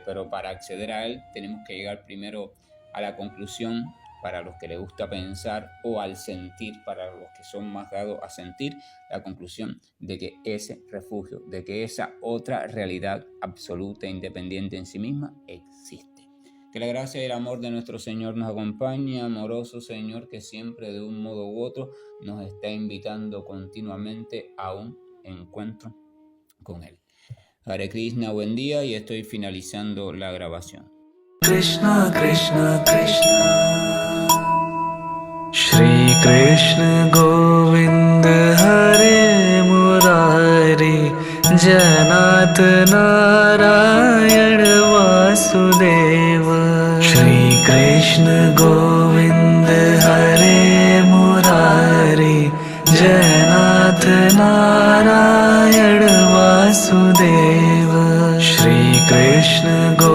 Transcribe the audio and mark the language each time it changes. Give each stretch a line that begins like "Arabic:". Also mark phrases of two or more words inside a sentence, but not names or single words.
Spanish: Pero para acceder a él tenemos que llegar primero a la conclusión, para los que les gusta pensar, o al sentir, para los que son más dados a sentir, la conclusión de que ese refugio, de que esa otra realidad absoluta e independiente en sí misma existe. Que la gracia y el amor de nuestro Señor nos acompañe, amoroso Señor, que siempre de un modo u otro nos está invitando continuamente a un encuentro con él. Hare Krishna, buen día, y estoy finalizando la grabación. Krishna Krishna Krishna Shri Krishna Govind Hare Murari Janat Narayan Vasudeva Shri Krishna Govind Hare Murari Janat Narayan Vasudeva Shri Krishna